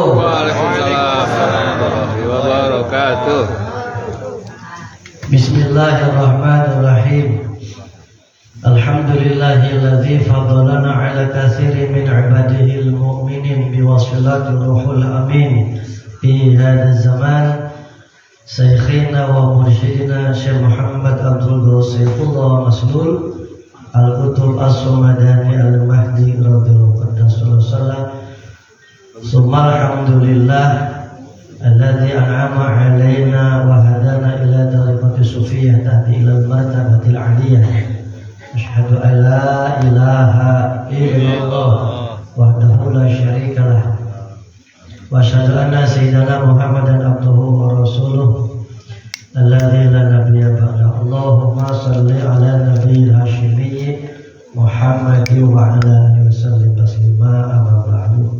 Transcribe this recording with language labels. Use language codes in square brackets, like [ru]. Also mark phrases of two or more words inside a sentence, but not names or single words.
[ar] وعليكم السلام ورحمة الله وبركاته. بسم الله الرحمن الرحيم. الحمد لله الذي فضلنا على كثير من عباده المؤمنين بوسيلة الروح الأمين في هذا الزمان. شيخنا ومرشدنا الشيخ محمد عبد غوث الله مسلول القطب السماداني المهدي رضي الله عنه. ثم الحمد لله الذي أنعم علينا وهدانا إلى درجة الصوفية تحت إلى المرتبة العالية. أشهد أن لا إله إلا الله وحده لا شريك له. وأشهد أن سيدنا محمدا عبده ورسوله الذي لا نبي بعده. اللهم صل على النبي الهاشمي محمد وعلى آله وسلم تسليما أما بعد.